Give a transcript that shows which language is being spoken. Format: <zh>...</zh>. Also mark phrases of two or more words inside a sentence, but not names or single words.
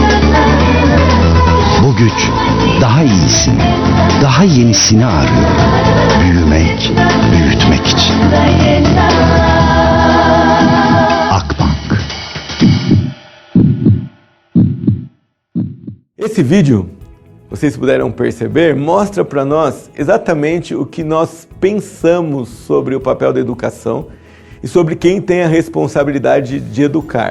<tr>Bu güç daha iyisini, daha yenisini arıyor. Büyümek, büyütmek için. Akbank.</tr> <pt>Esse vídeo, vocês puderam perceber, mostra para nós exatamente o que nós pensamos sobre o papel da educação e sobre quem tem a responsabilidade de educar.</pt>